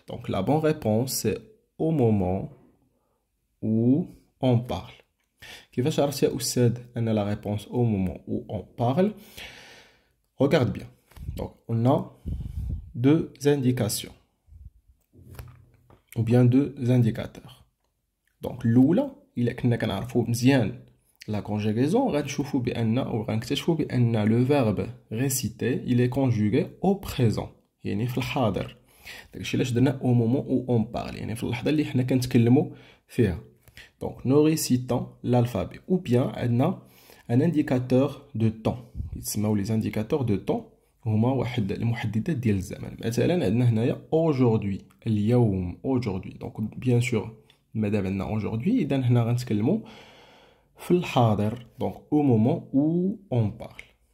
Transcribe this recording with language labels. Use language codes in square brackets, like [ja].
[fr] Donc la bonne réponse c'est au moment où on parle. [ar] كيفاش عرفت يا أستاذ أن [fr] la réponse au moment où on parle? Regarde bien. Donc on a deux indications ou bien deux indicateurs. [ar] Donc الأولى إلا كنا كنعرفو مزيان la conjugaison غنشوفو بأن أو غنكتشفو بأن [fr] le verbe réciter il est conjugué au présent، [ar] يعني في الحاضر. داكشي علاش درنا [fr] au moment où on parle، [ar] يعني في اللحظة اللي حنا كنتكلمو فيها. [fr] Donc nous récitons l'alphabet. Ou bien un indicateur de temps. [ar] يتسموا [fr] les indicateurs de temps [ar] هما واحد المحددات ديال الزمن. مثلا عندنا هنايا aujourd'hui، اليوم aujourd'hui. [fr] Donc bien sûr [ar] مادام عندنا [fr] aujourd'hui [ar] إذا هنا غنتكلمو في الحاضر، [fr] donc au moment où on parle.